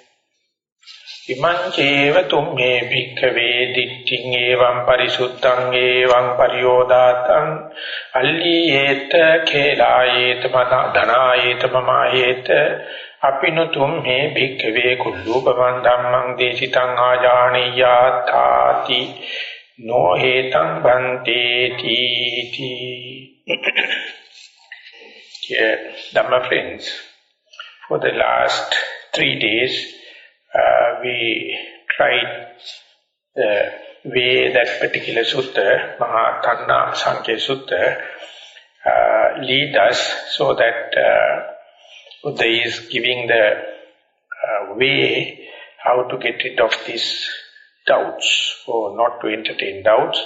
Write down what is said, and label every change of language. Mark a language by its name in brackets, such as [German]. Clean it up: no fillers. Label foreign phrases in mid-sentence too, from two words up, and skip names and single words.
[Pali] Imanceva tumme bhikkhave ditting evam parisuddhang evam pariyodhatam alliyeta khelayeta dhanayeta mamayeta apinutum me bhikkhave kullupamam dhammam desitang ajaniyatati no hetam bhanteti. [English] Dear Dhamma friends, for the last 3 days we tried the way that particular sutta, Maha, Thanha, Sankhaya Sutta, lead us so that Buddha is giving the way how to get rid of these doubts or not to entertain doubts.